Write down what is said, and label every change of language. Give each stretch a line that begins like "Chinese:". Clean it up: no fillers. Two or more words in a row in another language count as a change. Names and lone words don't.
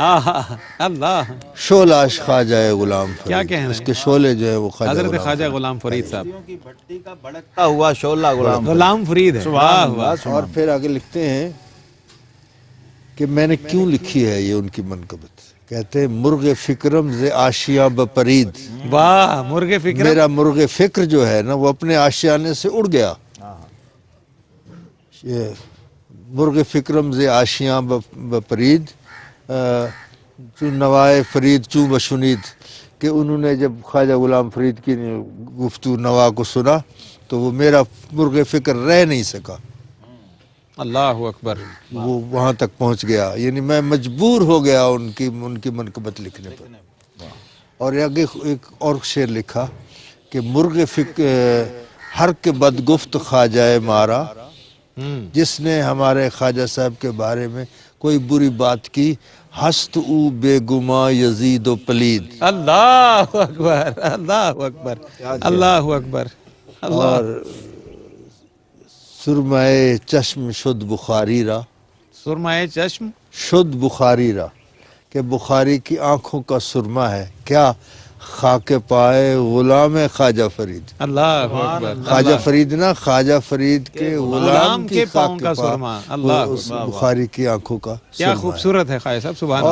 Urdu: اللہ. شولاش خواجہ غلام فرید، کیا کہنا ہے؟ اس کے شعلے جو ہیں وہ حضرت خواجہ غلام فرید صاحب. کی بھٹی کا بھڑکتا ہوا شعلہ غلام فرید ہے. واہ واہ. اور پھر آگے لکھتے ہیں کہ میں نے کیوں لکھی ہے یہ ان کی منقبت. کہتے ہیں
Persian: مرغ فکرم ز آشیاں بپرید،
Urdu: واہ. مرغ فکر. میرا مرغ فکر جو ہے نا وہ اپنے آشیانے سے اڑ گیا.
Persian: یہ مرغ فکرم ز آشیاں بپرید چون نوائے فرید چون بشنید،
Urdu: کہ انہوں نے جب خواجہ غلام فرید کی گفتگو نوا کو سنا تو وہ میرا مرغ فکر رہ نہیں سکا،
Arabic: اللہ اکبر.
Urdu: وہ وہاں تک پہنچ گیا. یعنی میں مجبور ہو گیا ان کی منقبت لکھنے پر. اور آگے ایک اور شعر لکھا کہ
Persian: مرغ ہر کے بد گفت خواجہ مارا،
Urdu: جس نے ہمارے خواجہ صاحب کے بارے میں کوئی بری بات کی،
Persian: ہست او بے گما یزید و پلید.
Arabic: اللہ اکبر اللہ اکبر اللہ اکبر.
Persian: اور سرمائے چشم شد بخاری را، سرمائے چشم شد بخاری را،
Urdu: کہ بخاری کی آنکھوں کا سرما ہے کیا،
Persian: خاک پائے غلام خواجہ فرید.
Arabic: اللہ اکبر.
Urdu: خواجہ فرید نا، خواجہ فرید کے غلام کی پاؤں خاک کا پا، سرما. اللہ وہ اس بخاری کی آنکھوں کا کیا سرما ہے. خوبصورت ہے خواجہ صاحب. سبحان